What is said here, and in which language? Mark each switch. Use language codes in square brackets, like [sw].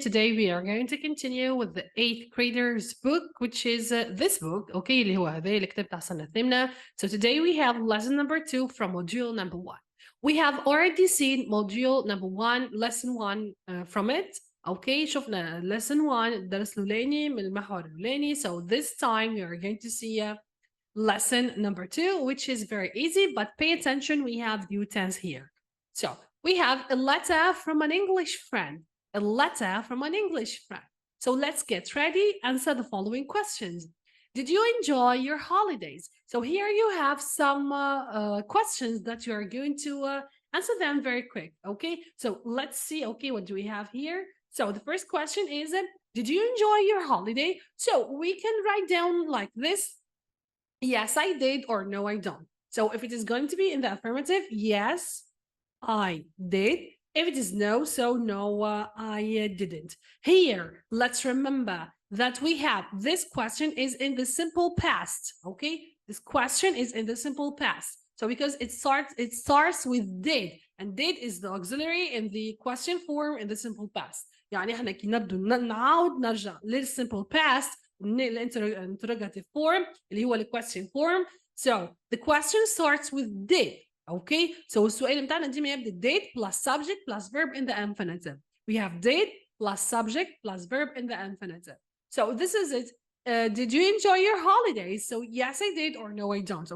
[en] Today we are going to continue with the 8th graders book, which is this book, okay, [ar] اللي هو هذا الكتاب تاع السنة الثامنة. [en] So today we have lesson number 2 from module number 1. We have already seen module number 1, lesson 1 from it. [ar] Okay, شفنا [en] lesson 1 [ar] الدرس الأولاني من المحور الأولاني. [en] So this time we are going to see lesson number 2, which is very easy, but pay attention, we have the utens here. So we have a letter from an English friend. A letter from an English friend. So let's get ready, answer the following questions. Did you enjoy your holidays? So here you have some questions that you are going to answer them very quick, okay? So let's see, okay, what do we have here? So the first question is, did you enjoy your holiday? So we can write down like this, yes, I did, or no, I don't. So if it is going to be in the affirmative, yes, I did. If it is no, so no, I didn't. Here, let's remember that we have this question is in the simple past, okay? This question is in the simple past. So because it starts with did, and did is the auxiliary in the question form in the simple past. [ar] يعني احنا كي نبدو نعاود نرجع لل [en] simple past interrogative form [ar] اللي هو [en] question form. So the question starts with did. Okay, so [ar] السؤال متاعنا ديما يبدا [en] did plus subject plus verb in the infinitive. We have did plus subject plus verb in the infinitive. So this is it. Did you enjoy your holidays? So yes, I did, or no, I don't.